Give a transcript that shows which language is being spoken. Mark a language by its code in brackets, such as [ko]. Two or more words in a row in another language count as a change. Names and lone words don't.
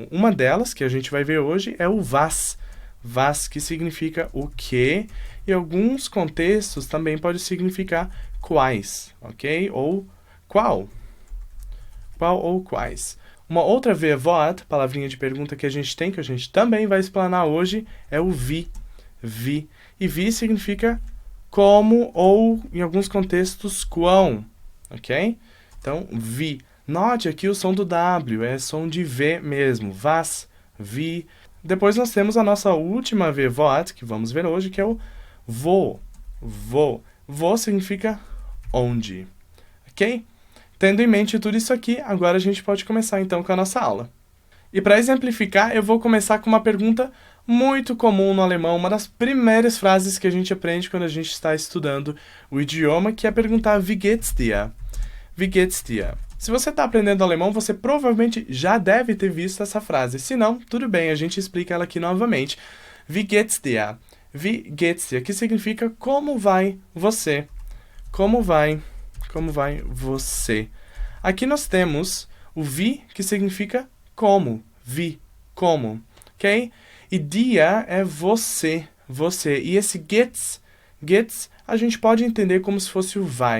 [pt] Uma delas, que a gente vai ver hoje, é o [de] was. Was, [pt] que significa o que, e em alguns contextos também pode significar quais, ok? Ou qual. Qual ou quais. Uma outra V-Wort, palavrinha de pergunta que a gente tem, que a gente também vai explanar hoje, é o wie. Wie. E wie significa como ou, em alguns contextos, quão, ok? Então, wie. Note aqui o som do W, é som de V mesmo. [de] Was, wie. [pt] Depois nós temos a nossa última V-Wort, que vamos ver hoje, que é o wo. [de] Wo. Wo [pt] significa onde, ok? Tendo em mente tudo isso aqui, agora a gente pode começar então com a nossa aula. E para exemplificar, eu vou começar com uma pergunta muito comum no alemão, uma das primeiras frases que a gente aprende quando a gente está estudando o idioma, que é perguntar [de] Wie geht's dir? Wie geht's dir? [pt] Se você está aprendendo alemão, você provavelmente já deve ter visto essa frase. Se não, tudo bem, a gente explica ela aqui novamente. [de] Wie geht's dir? Wie geht's dir? [pt] Que significa como vai você? Como vai você? Aqui nós temos o wie, que significa como. Wie, como. Ok? E dia é você, você. E esse geht's a gente pode entender como se fosse o vai.